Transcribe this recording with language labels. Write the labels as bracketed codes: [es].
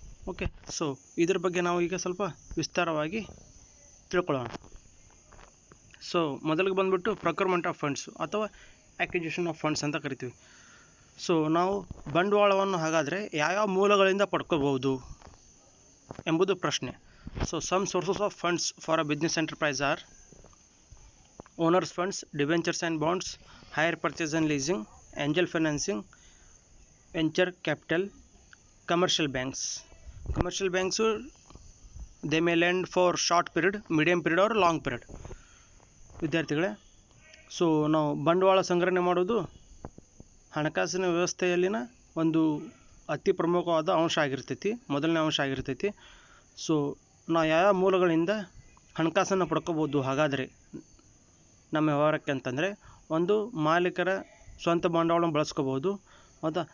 [kn] Okay, so ಇದ್ರ ಬಗ್ಗೆ ನಾವು ಈಗ ಸ್ವಲ್ಪ ವಿಸ್ತಾರವಾಗಿ ತಿಳ್ಕೊಳ್ಳೋಣ. ಸೊ ಮೊದಲಿಗೆ ಬಂದುಬಿಟ್ಟು ಪ್ರೊಕ್ಯೂರ್ಮೆಂಟ್ ಆಫ್ ಫಂಡ್ಸು ಅಥವಾ ಅಕ್ವಿಜಿಷನ್ ಆಫ್ ಫಂಡ್ಸ್ ಅಂತ ಕರಿತೀವಿ. ಸೊ ನಾವು ಬಂಡವಾಳವನ್ನು ಹಾಗಾದರೆ ಯಾವ್ಯಾವ ಮೂಲಗಳಿಂದ ಪಡ್ಕೋಬಹುದು ಎಂಬುದು ಪ್ರಶ್ನೆ. [en] So some sources of funds for a business enterprise are owners funds, debentures and bonds, hire purchase and leasing, angel financing, venture capital, commercial banks. Commercial banks, they may lend for short period, medium period or long period. [kn] ವಿದ್ಯಾರ್ಥಿಗಳೇ, so ನಾವು ಬಂಡವಾಳ ಸಂಗ್ರಹಣೆ ಮಾಡೋದು ಹಣಕಾಸಿನ ವ್ಯವಸ್ಥೆಯಲ್ಲಿನ ಒಂದು ಅತಿ ಪ್ರಮುಖವಾದ ಅಂಶ ಆಗಿರ್ತೈತಿ, ಮೊದಲನೇ ಅಂಶ ಆಗಿರ್ತೈತಿ. ಸೊ ನಾವು ಯಾವ ಮೂಲಗಳಿಂದ ಹಣಕಾಸನ್ನು ಪಡ್ಕೋಬೋದು ಹಾಗಾದರೆ ನಮ್ಮ ವ್ಯವಹಾರಕ್ಕೆ ಅಂತಂದರೆ, ಒಂದು ಮಾಲೀಕರ ಸ್ವಂತ ಬಂಡವಾಳವನ್ನು ಬಳಸ್ಕೋಬೋದು. ಹೌದಾ?